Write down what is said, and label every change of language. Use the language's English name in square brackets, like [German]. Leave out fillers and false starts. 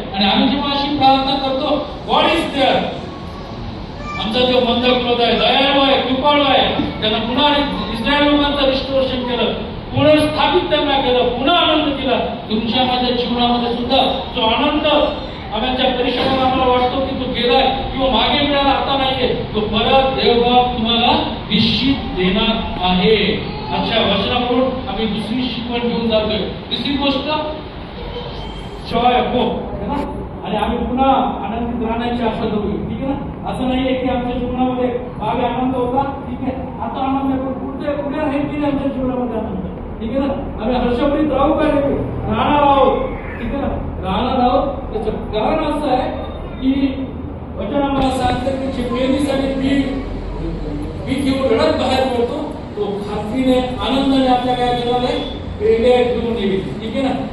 [Marathi] आणि आम्ही जेव्हा अशी प्रार्थना करतो, [English] God is there. [Marathi] आमचा जो मंद क्रोध आहे, दयाळू आहे, कृपाळू आहे, त्यांना पुन्हा इस्रायल लोकांचं रिस्टोरेशन केलं, पुनर्स्थापित त्यांना केलं, पुन्हा आनंद दिला. तुमच्या माझ्या जीवनामध्ये सुद्धा जो आनंद आमच्या परिश्रमाला आम्हाला वाटतो की तो गेलाय किंवा मागे मिळाला, आता नाहीये, तो परत देवबाप तुम्हाला निश्चित देणार आहे. अच्छा, वचनाकडून आम्ही दुसरी शिकवण घेऊन जातोय. तिसरी गोष्ट जॉय होप [Hindi] है ना. [Marathi] आणि आम्ही पुन्हा आनंदित राहण्याची आशा धरू. ठीक आहे ना. असं नाहीये की आमच्या जीवनामध्ये मागे आनंद होता, ठीक आहे, आता आनंद आहे, पण पुढे राहील की आमच्या जीवनामध्ये आनंद. ठीक आहे ना. आम्ही हर्षभरीत राहू का नाही, राहणार आहोत. ठीक आहे ना, राहणार आहोत. त्याचं कारण असं आहे की वचन आम्हाला सांगतं की चिपळणीसाठी पीक घेऊन रडत बाहेर पडतो, तो खात्रीने आनंदाने आपल्या काय केला आहे, पेढे घेऊन येईल. ठीक आहे ना.